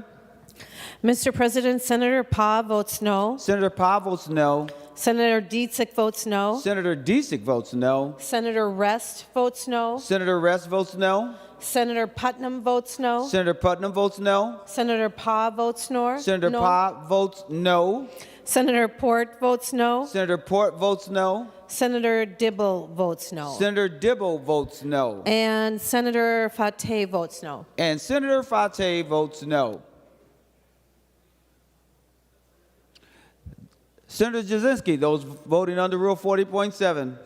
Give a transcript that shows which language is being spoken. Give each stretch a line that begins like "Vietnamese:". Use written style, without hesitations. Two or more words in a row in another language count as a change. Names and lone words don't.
English: Mr. President, Senator Pa votes no. Senator Pa votes no. Senator Dietzig votes no. Senator Dietzig votes no. Senator Rest votes no. Senator Rest votes no. Senator Putnam votes no. Senator Putnam votes no. Senator Pa votes no. Senator no. Pa votes no. Senator Port votes no. Senator Port votes no. Senator Dibble votes no. Senator Dibble votes no. And Senator Fateh votes no. And Senator Fateh votes no. Senator Jasinski, those voting under Rule 40.7.